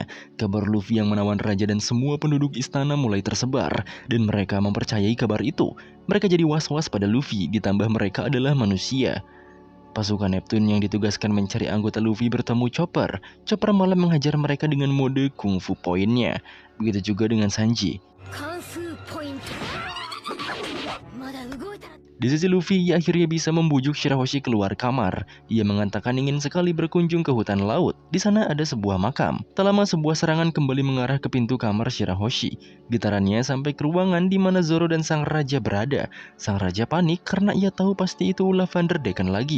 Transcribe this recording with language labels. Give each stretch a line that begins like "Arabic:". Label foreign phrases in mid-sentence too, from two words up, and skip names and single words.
Indonesian: Kabar Luffy yang menawan raja dan semua penduduk istana mulai tersebar, dan mereka mempercayai kabar itu. Mereka jadi was-was pada Luffy, ditambah mereka adalah manusia. Pasukan Neptune yang ditugaskan mencari anggota Luffy bertemu Chopper. Chopper malah menghajar mereka dengan mode Kung Fu Point-nya. Begitu juga dengan Sanji.
Japanese: カンフーポイントまだ動いたら
Indonesian: Di sisi Luffy, ia akhirnya bisa membujuk Shirahoshi keluar kamar. Ia mengatakan ingin sekali berkunjung ke hutan laut. Di sana ada sebuah makam. Tak lama sebuah serangan kembali mengarah ke pintu kamar Shirahoshi. Getarannya sampai ke ruangan di mana Zoro dan sang raja berada. Sang raja panik karena ia tahu pasti itu ulah Vanderdecken lagi.